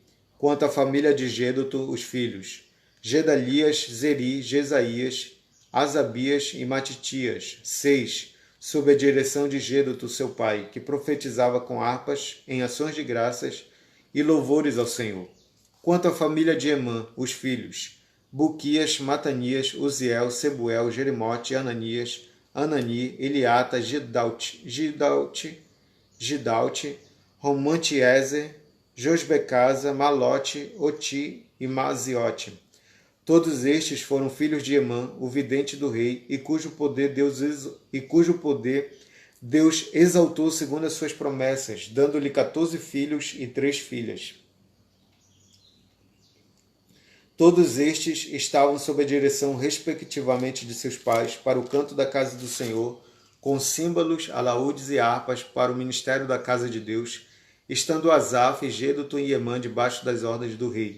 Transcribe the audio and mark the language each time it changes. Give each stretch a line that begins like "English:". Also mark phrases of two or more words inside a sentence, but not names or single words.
Portuguese: Quanto à família de Gêduto, os filhos: Gedalias, Zeri, Jesaías, Asabias e Matitias, 6, sob a direção de Gêduto, seu pai, que profetizava com harpas em ações de graças e louvores ao Senhor. Quanto à família de Emã, os filhos: Buquias, Matanias, Uziel, Sebuel, Jerimote, Ananias, Anani, Eliata, Gidalte, Romantiezer, Josbecasa, Malote, Oti e Maziote. Todos estes foram filhos de Emã, o vidente do rei, e cujo poder Deus exaltou segundo as suas promessas, dando-lhe 14 filhos e 3 filhas. Todos estes estavam sob a direção, respectivamente, de seus pais, para o canto da casa do Senhor, com símbolos, alaúdes e harpas para o ministério da casa de Deus, estando Asaf, Gêduto e Emã debaixo das ordens do rei.